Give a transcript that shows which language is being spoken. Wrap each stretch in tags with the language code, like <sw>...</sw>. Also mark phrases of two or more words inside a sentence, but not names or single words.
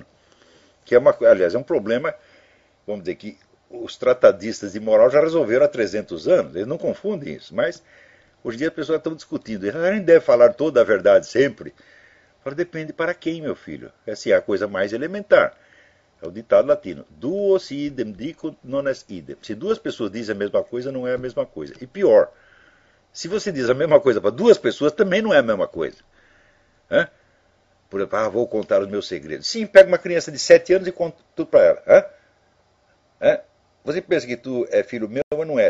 <pt>Que é aliás, é um problema, vamos dizer que os tratadistas de moral já resolveram há 300 anos. Eles não confundem isso, mas hoje em dia as pessoas estão discutindo. A gente deve falar toda a verdade sempre. Fala, depende para quem, meu filho. Essa é a coisa mais elementar. É o ditado latino.</pt> <la>Duo si idem dicunt non est idem.</la> <pt>Se duas pessoas dizem a mesma coisa, não é a mesma coisa. E pior, se você diz a mesma coisa para duas pessoas, também não é a mesma coisa. Hã? Por exemplo, vou contar os meus segredos. Sim, pega uma criança de 7 anos e conta tudo para ela. Hã? Você pensa que tu é filho meu, mas não é.</pt>